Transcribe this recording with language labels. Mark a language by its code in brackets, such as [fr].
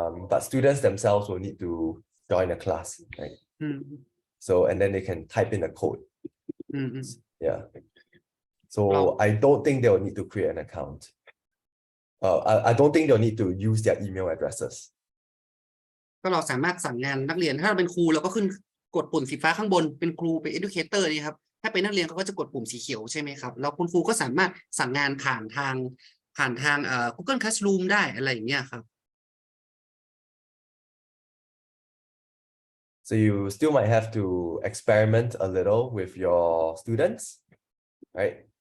[en] But students themselves will need to join a class, right? So, and then they can type in a code. Yeah. So I don't think they'll need to create an account. I don't think they'll need to use their email addresses. [th] ก็เราสามารถสั่งงานนักเรียนถ้าเราเป็นครูเราก็ขึ้นกดปุ่มสีฟ้าข้างบนเป็นครูเป็น educator นี่ครับถ้าเป็นนักเรียนเขาก็จะกดปุ่มสีเขียวใช่ไหมครับแล้วคุณครูก็สามารถสั่งงานผ่านทางGoogle Classroom ได้อะไรอย่างเงี้ยครับ [en] So you still might have to experiment a little with your students, right?